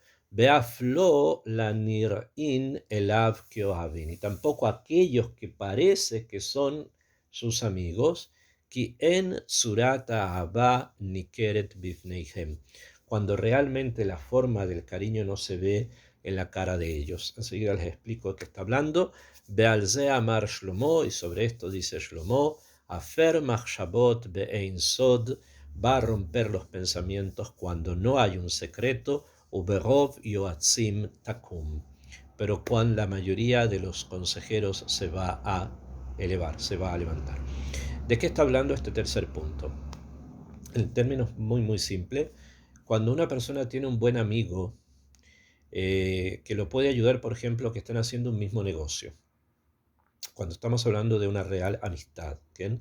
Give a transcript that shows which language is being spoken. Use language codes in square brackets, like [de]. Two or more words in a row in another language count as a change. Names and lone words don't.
[he] ואפילו לא נראין אליו כאוהבין, [es] y tampoco aquellos que parece que son sus amigos, [he] כי אין צורתא הבא ניכרת בפניהם, [es] cuando realmente la forma del cariño no se ve en la cara de ellos. Enseguida les explico de qué está hablando. [he] ועל זה אמר שלמה, [es] y sobre esto dice Shlomo, [he] הפר מחשבות באין סוד, [es] va a romper los pensamientos cuando no hay un secreto, [he] וברוב יועצים תקום, [es] pero cuando la mayoría de los consejeros se va a elevar, se va a levantar. ¿De qué está hablando este tercer punto? En términos muy, muy simples, cuando una persona tiene un buen amigo que lo puede ayudar, por ejemplo, que estén haciendo un mismo negocio, cuando estamos hablando de una real amistad, ¿bien?